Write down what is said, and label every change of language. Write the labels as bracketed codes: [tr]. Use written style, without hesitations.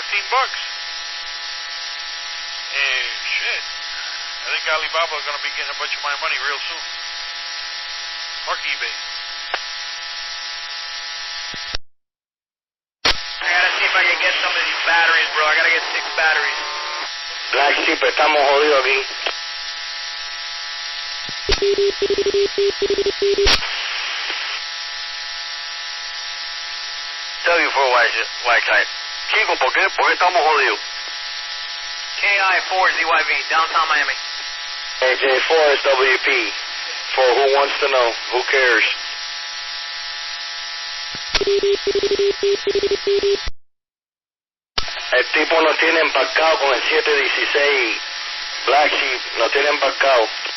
[en] Hey, shit. I think Alibaba is going to be getting a bunch of my money real soon. Fuck eBay. I gotta see if I can get some of these batteries, bro. I gotta get 6 batteries. [es] Black Sheep, estamos jodidos aquí. W4THM. Chico, ¿por qué estamos jodidos? [en] KI4ZYV, downtown Miami. AJ4 is WP. For who wants to know, who cares? [es] El tipo nos tiene embarcado con el 716. Black Sheep, nos tiene embarcado.